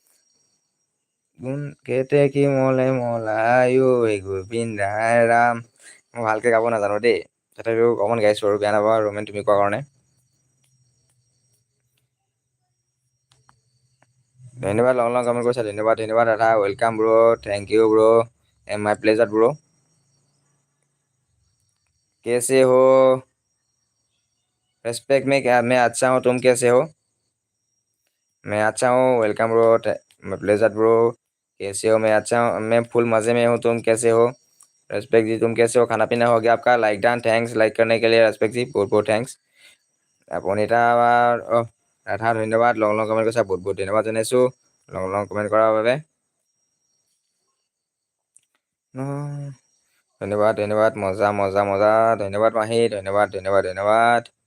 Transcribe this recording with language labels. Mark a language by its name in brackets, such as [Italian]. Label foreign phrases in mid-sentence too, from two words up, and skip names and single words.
[Assamese] কেতেকী মলে মলাই ঐ গোবিন্দাই ৰাম। মই ভালকে গাব নাজানো দেই, তথাপিও অকমান গাইছো আৰু বেয়া নাপাবা ৰোমেন তুমি কোৱা কাৰণে। ধন্যবাদ [English] long long comment [Assamese] কৰিছা, ধন্যবাদ ধন্যবাদ দাদা, [English] welcome bro, thank you bro, my pleasure bro. [Hindi] कैसे हो? रेस्पेक्ट में क्या, मैं अच्छा हूँ, तुम कैसे हो? मैं अच्छा हूँ, [English] welcome bro, my pleasure bro. [Hindi] कैसे हो? मैं अच्छा हूँ, मैं फुल मज़े में हूँ, तुम कैसे हो? रेस्पेक्ट जी, तुम कैसे हो? खाना पीना हो गया आपका? [English] like done, [Hindi] थैंक्स लाइक करने के लिए रेस्पेक्ट जी, बहुत बहुत थैंक्स। [Assamese] অনিতা ৰাধা ধন্যবাদ, [English] long long comment [Assamese] কৰিছা, বহুত বহুত ধন্যবাদ জনাইছোঁ [English] long long comment [Assamese] কৰাৰ বাবে। ধন্যবাদ ধন্যবাদ, মজা মজা মজা, ধন্যবাদ মাহী, ধন্যবাদ ধন্যবাদ ধন্যবাদ।